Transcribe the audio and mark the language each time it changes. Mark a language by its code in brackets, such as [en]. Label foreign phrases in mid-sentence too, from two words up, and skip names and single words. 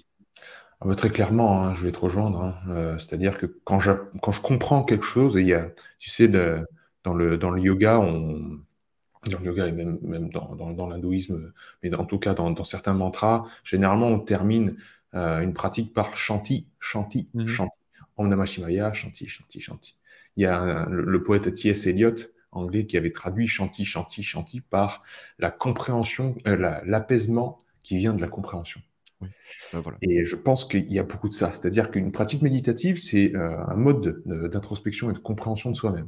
[fr] Ah bah, très clairement, hein, je vais te rejoindre, hein. C'est-à-dire que quand je comprends quelque chose, et il y a, tu sais, dans le yoga, dans le yoga et même dans l'hindouisme, mais en tout cas dans certains mantras, généralement on termine une pratique par [sa] chanti, chanti, Mhm. [fr] chanti. [sa] Om Namah Shivaya, chanti, chanti, chanti. [fr] Il y a le poète T.S. Eliot, anglais, qui avait traduit [sa] chanti, chanti, chanti [fr] par la compréhension, l'apaisement qui vient de la compréhension. Oui. Ben voilà. Et je pense qu'il y a beaucoup de ça. C'est-à-dire qu'une pratique méditative, c'est un mode d'introspection et de compréhension de soi-même.